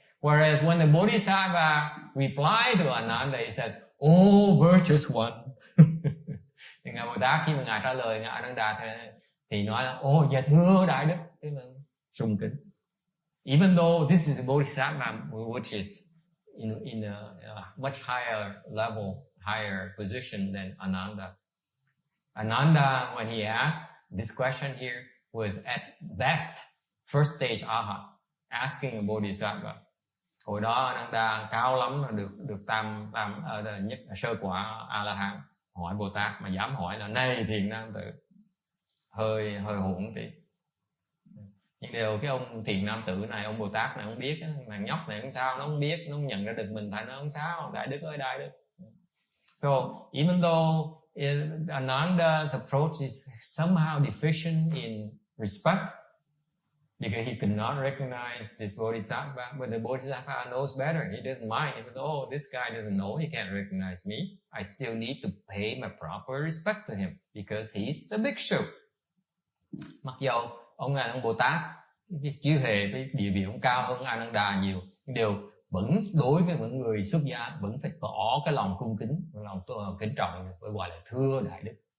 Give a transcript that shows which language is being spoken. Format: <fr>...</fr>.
<en>Whereas when the Bodhisattva replied to Ananda, he says, "Oh, virtuous one."</en> <vi>Thì Ngài Bồ Tát khi mà Ngài trả lời Ngài Ananda thì nói là: "Oh, dạ thưa Đại Đức," tức là sùng kính.</vi> <en>Even though this is the Bodhisattva, which is in a much higher level, higher position than Ananda. Ananda, when he asked this question here, was at best first stage Arhat, asking a Bodhisattva.</en> <vi>Hồi đó Ananda cao lắm là được tam nhất sơ quả A La Hán, hỏi Bồ Tát mà dám hỏi là: "Này thiện nam tử," hơi hỗn tí. Nhưng điều cái ông thiện nam tử này, ông Bồ Tát này không biết, thằng nhóc này không sao, nó không biết, nó không nhận ra được mình, thành nó không sao. Đại Đức ơi Đại Đức.</vi> <en>So even though Ananda's approach is somehow deficient in respect, because he could not recognize this Bodhisattva, but the Bodhisattva knows better. He doesn't mind. He says, "Oh, this guy doesn't know. He can't recognize me. I still need to pay my proper respect to him because he's a bhikshu."</en> <vi>Mặc dầu ông Bồ Tát chứ hề cái địa vị ông cao hơn Ananda nhiều, nhưng điều vẫn đối với những người xuất gia vẫn phải tỏ cái lòng cung kính, lòng kính trọng, phải gọi là thưa Đại Đức.</vi>